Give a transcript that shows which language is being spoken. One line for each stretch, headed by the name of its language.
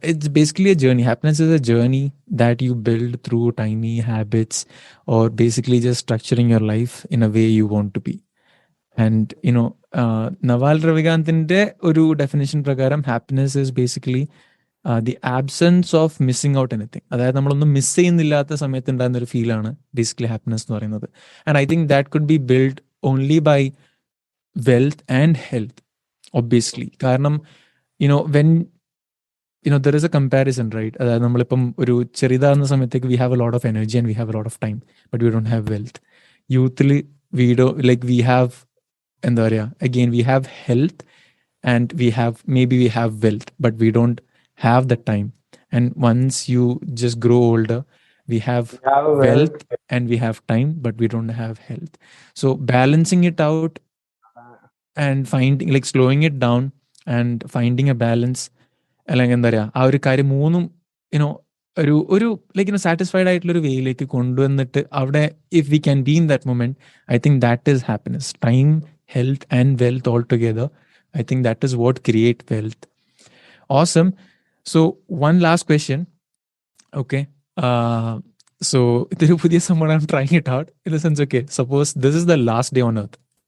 English: It's basically a journey. Happiness is a journey that you build through tiny habits, or basically just structuring your life in a way you want to be. And Naval Ravikantinte
Malayalam: oru definition prakaram
English: happiness is basically the absence of missing out anything.
Malayalam: അതായത് നമ്മളൊന്നും miss ചെയ്യുന്നില്ലാത്ത സമയത്ത് ഉണ്ടാകുന്ന ഒരു ഫീലാണ് basically happiness എന്ന് പറയുന്നത്.
English: And I think that could be build only by wealth and health, obviously.
Malayalam: കാരണം
English: When there is a comparison, right?
Malayalam: അതായത് നമ്മളിപ്പം ഒരു ചെറുതാകുന്ന സമയത്തേക്ക്
English: we have a lot of energy and we have a lot of time, but we don't have wealth. യൂത്തിൽ we have
Malayalam: എന്താ പറയുക,
English: again we have health and we have wealth, but we don't have the time. And once you just grow older, we have wealth and we have time, but we don't have health. So balancing it out and finding, like slowing it down and finding a balance,
Malayalam: അല്ലെങ്കിൽ എന്താ പറയുക, ആ ഒരു കാര്യം മൂന്നും ഒരു satisfied ആയിട്ടുള്ളൊരു വേയിലേക്ക് കൊണ്ടുവന്നിട്ട് അവിടെ
English: If we can be in that moment, I think that is happiness. Time, health and wealth all together, I think that is what create wealth. Awesome. So one last question. Okay, so idiru pudiya someone I'm trying it out in the sense, okay, suppose this is the last day on earth.